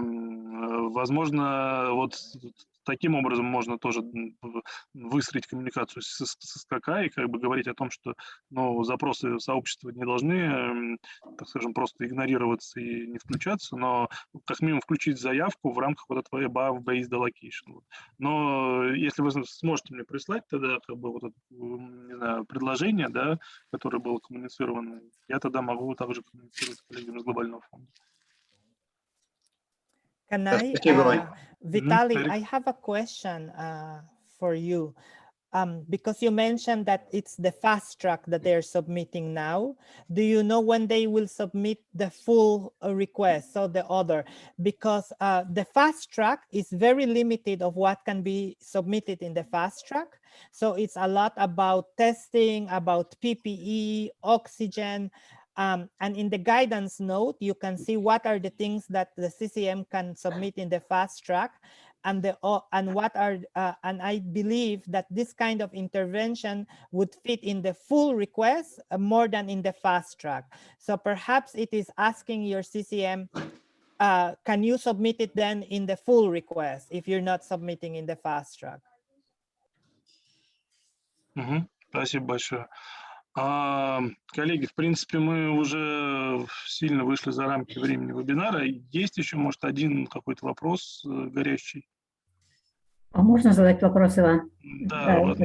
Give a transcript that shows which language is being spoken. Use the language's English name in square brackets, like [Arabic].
[Russian] Возможно, вот таким образом можно тоже выстроить коммуникацию с СКК и как бы говорить о том, что ну, запросы сообщества не должны, так скажем, просто игнорироваться и не включаться, но как минимум включить заявку в рамках вот этого above-based allocation. Но если вы сможете мне прислать тогда как бы вот это, не знаю, предложение, да, которое было коммуницировано, я тогда могу также коммуницировать с коллегами из глобального фонда. [English] Can I, Vitaly, I have a question for you. Because you mentioned that it's the fast track that they're submitting now. Do you know when they will submit the full request, so the other? Because the fast track is very limited of what can be submitted in the fast track. So it's a lot about testing, about PPE, oxygen, and in the guidance note, you can see what are the things that the CCM can submit in the fast track. And what are and I believe that this kind of intervention would fit in the full request more than in the fast track. So perhaps it is asking your CCM, can you submit it then in the full request if you're not submitting in the fast track? [Russian] Спасибо большое. Коллеги, в принципе, мы уже сильно вышли за рамки времени вебинара. Есть еще, может, один какой-то вопрос горящий? А можно задать вопрос, Иван? Да,